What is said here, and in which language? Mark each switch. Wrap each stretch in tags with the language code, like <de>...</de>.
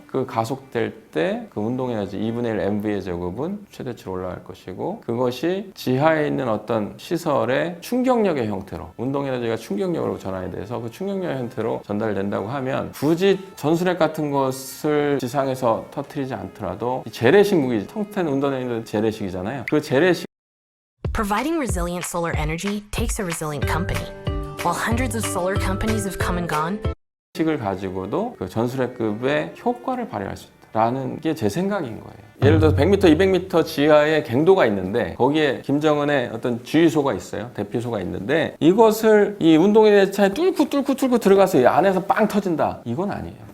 <ko>그 가속될 때 그 운동에너지 2분의 1 MV의 제곱은 최대치로 올라갈 것이고, 그것이 지하에 있는 어떤 시설의 충격력의 형태로, 운동에너지가 충격력으로 전환이 돼서 그 충격력의 형태로 전달된다고 하면, 굳이 전술핵 같은 것을 지상에서 터뜨리지 않더라도 재래식 무기, 텅스텐 운동에너지 재래식이잖아요. 그 재래식</ko> <en>Providing resilient solar energy takes a resilient company. While hundreds of solar companies have come and gone,</en> <ko>식을 가지고도 그 전술핵급의 효과를 발휘할 수 있다라는 게 제 생각인 거예요. 예를 들어서 100m, 200m 지하에 갱도가 있는데 거기에 김정은의 어떤 주의소가 있어요. 대피소가 있는데 이것을 이 운동의 차에 뚫고 들어가서 이 안에서 빵 터진다. 이건 아니에요.</ko>